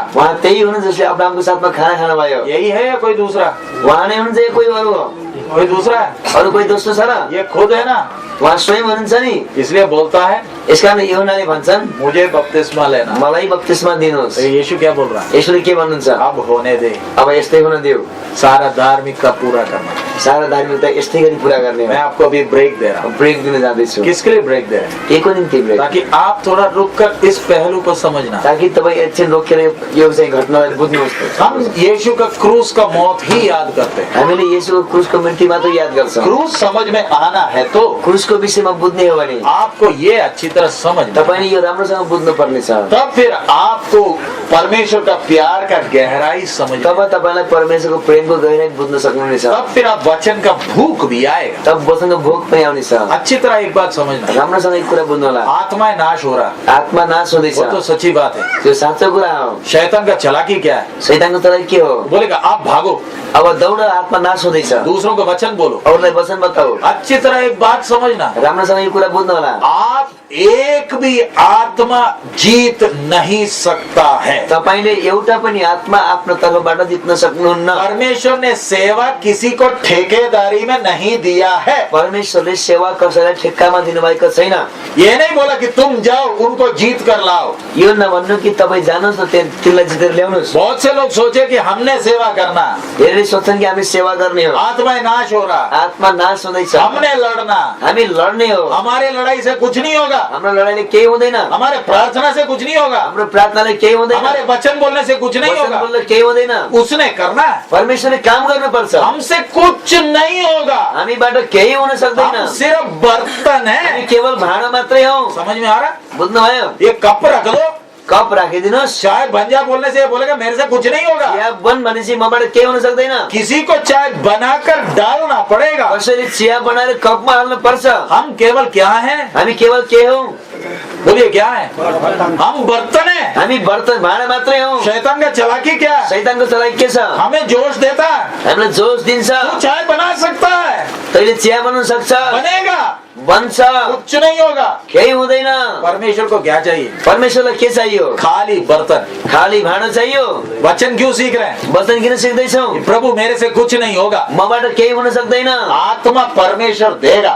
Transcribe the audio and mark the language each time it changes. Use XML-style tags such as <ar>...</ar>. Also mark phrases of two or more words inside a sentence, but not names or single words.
<ne>उहाँ त्यही हुनुहुन्छ जसले अब्राहमको साथमा खाना खानुभयो।</ne> <hi>यही है या कोई दूसरा,</hi> <ne>उहाँ नै हुनुहुन्छ या कोही अरू हो?</ne> <hi>कोई दूसरा है,</hi> <ne>अरू कोही दोस्रो छ र?</ne> <hi>ये खुद है ना,</hi> <ne>उहाँ स्वयं हुनुहुन्छ नि।</ne> <hi>इसलिए बोलता है</hi> <ne>यसकारण यूहन्नाले भन्छन्</ne> <hi>मुझे बपतिस्मा लेना।</hi> <ne>मलाई बप्तिस्मा दिनुहोस्।</ne> <hi>तो यीशु क्या बोल रहा है,</hi> <ne>यसले के भन्नुहुन्छ?</ne> <hi>अब होने दे,</hi> <ne>अब यस्तै हुन देऊ,</ne> <hi>सारा धार्मिकता पूरा करना।</hi> <ne>सारा धार्मिकता यस्तै गरी पूरा गर्ने हो।</ne> <hi>मैं आपको अभी ब्रेक दे रहा हूँ।</hi> <ne>ब्रेक दिन जाँदैछु।</ne> <hi>किसके लिए ब्रेक दे रहे हैं,</hi> <ne>के को निम्ति ब्रेक?</ne> <hi>ताकि आप थोड़ा रुक कर इस पहलू को समझना।</hi> <ne>ताकि तपाईँ एकछिन रोकेर यो चाहिँ घटनालाई बुझ्नुहोस्।</ne> <hi>हम यीशु का क्रूस का मौत ही याद करते हैं।</hi> <ne>हामीले येशूको क्रुसको मृत्यु मात्र याद गर्छौँ।</ne> <hi>क्रूस समझ में आना है तो</hi> <ne>क्रुसको विषयमा बुझ्ने हो भने</ne> <hi>आपको ये अच्छी तरह समझना,</hi> <ne>तपाईँले यो राम्रोसँग बुझ्नु पर्ने छ।</ne> <hi>तब फिर आपको परमेश्वर का प्यार का गहराई समझ,</hi> <ne>तब तपाईँलाई परमेश्वरको प्रेमको गहिराई बुझ्न सक्नुहुनेछ।</ne> <hi>तब फिर आप वचन का भूख भी आएगा।</hi> <ne>तब वचनको भोक पनि आउनेछ।</ne> <hi>अच्छी तरह एक बात समझना,</hi> <ne>राम्रोसँग एक कुरा बुझ्नु होला।</ne> <hi>आत्मा नाश हो रहा,</hi> <ne>आत्मा नाश हुँदैछ,</ne> <hi>वो तो सच्ची बात है।</hi> <ne>त्यो साँचो कुरा हो।</ne> <hi>शैतान का चालाकी क्या है,</hi> <ne>शैतानको तराई के हो?</ne> <hi>बोलेगा आप भागो,</hi> <ne>अब दौड, आत्मा नाश हुँदैछ,</ne> <hi>दूसरों को वचन बोलो।</hi> <ne>अरूलाई वचन बताऊ।</ne> <hi>अच्छी तरह एक बात समझना,</hi> <ne>राम्रोसँग यो कुरा बुझ्नु होला।</ne> <hi>आप एक भी आत्मा जीत नहीं सकता है।</hi> <ne>तपाईले एउटा पनि आत्मा आफ्नो तर्फबाट जित्न सक्नुहुन्न।</ne> <hi>परमेश्वर ने सेवा किसी को ठेकेदारी में नहीं दिया है।</hi> <ne>परमेश्वरले सेवा कसैलाई ठेक्कामा दिनुभएको छैन।</ne> <hi>ये नहीं बोला कि तुम जाओ उनको जीत कर लाओ।</hi> <ne>यो नभन्नु कि तपाईँ जानुहोस् न तिनलाई जितेर ल्याउनुहोस्।</ne> <hi>बहुत से लोग सोचे कि हमने सेवा करना,</hi> <ne>धेरैले सोच्छन् कि हामी सेवा गर्ने हो।</ne> <hi>आत्मा नाश हो रहा,</hi> <ne>आत्मा नाश हुँदैछ,</ne> <hi>हमने लड़ना,</hi> <ne>हामी लड्ने हो।</ne> <hi>हमारे लड़ाई से कुछ नहीं होगा।</hi> <ne>हाम्रो लडाइँले केही हुँदैन,</ne> <hi>हमारे प्रार्थना से कुछ नहीं होगा,</hi> <ne>हाम्रो प्रार्थनाले केही हुँदैन,</ne> <hi>हमारे वचन बोलने से कुछ नहीं वचन होगा।</hi> <ne>बोल्दा केही हुँदैन।</ne> <hi>उसने करना है,</hi> <ne>परमेश्वरले काम गर्नुपर्छ।</ne> <hi>हमसे कुछ नहीं होगा।</hi> <ne>हामीबाट केही हुन सक्दैन।</ne> <hi>हम सिर्फ बर्तन</hi> <ne>हामी</ne> <hi>है।</hi> <ne>केवल भाँडो मात्रै हौ।</ne> <hi>समझ में आ रहा?</hi> <ne>बुझ्नुभयो?</ne> <hi>ये कप रख दो,</hi> <ne>कप राखिदिनुहोस्।</ne> <hi>चाय बन जा बोलने से ये बोलेगा मेरे से कुछ नहीं होगा।</hi> <ne>चिया बन भनेपछि मबाट केही हुन सक्दैन।</ne> <hi>किसी को चाय बनाकर डालना पड़ेगा।</hi> <ne>कसैले चिया बनाएर कपमा हाल्नु पर्छ।</ne> <hi>हम केवल क्या हैं?</hi> <ne>हामी केवल के हौ?</ne> <hi>बोलिए क्या है? हम बर्तन हैं।</hi> <ne>हामी बर्तन भाँडा मात्रै हौ।</ne> <hi>शैतान का चालाकी क्या है?</hi> <ne>शैतानको चलाइ के छ?</ne> <hi>हमें जोश देता है,</hi> <ne>हामीलाई जोश दिन्छ।</ne> <hi>तू चाय बना सकता है,</hi> <ne>तैले चिया बनाउन सक्छ,</ne> <hi>बनेगा,</hi> <ne>बन्छ,</ne> <hi>कुछ नहीं होगा।</hi> <ne>केही हुँदैन।</ne> <hi>परमेश्वर को क्या चाहिए?</hi> <ne>परमेश्वरलाई के चाहियो?</ne> <hi>खाली बर्तन।</hi> <ne>खाली भाँडो चाहियो।</ne> <hi>वचन क्यों सीख रहे हैं?</hi> <ne>वचन किन सिक्दैछौ?</ne> <hi>प्रभु मेरे से कुछ नहीं होगा।</hi> <ne>मबाट केही हुन सक्दैन।</ne> <hi>आत्मा परमेश्वर देगा,</hi>